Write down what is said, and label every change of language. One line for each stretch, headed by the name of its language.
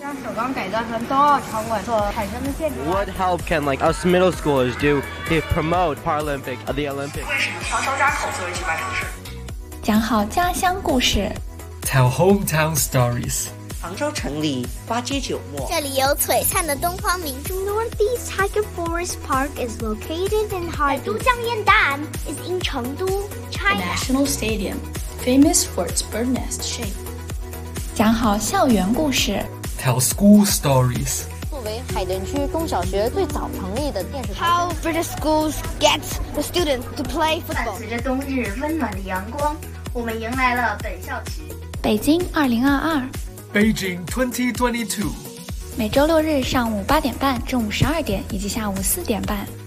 English: What help can like us middle schoolers do to promote Paralympic the Olympics?
Chinese: 为什么要张家口作为举办城市？讲好家乡故事，
English: Tell hometown stories。
Chinese: 杭州城里花街酒陌，这里有璀璨的东方明珠。
English: Northeast Tiger Forest Park is located in Harbin. 都江堰蛋 is in 成都 China. The National Stadium, famous for its bird nest shape.
Chinese: 讲好校园故事。
English: Tell school stories.
Chinese: 作为海淀区中小学最早成立的电视台。
English: How British schools get the students to play football.
Chinese: 伴随着冬日温暖的阳光，我们迎来了本校区。北京2022。
English: Beijing 2022。
Chinese: 每周六日上午8点半、中午12点以及下午4点半。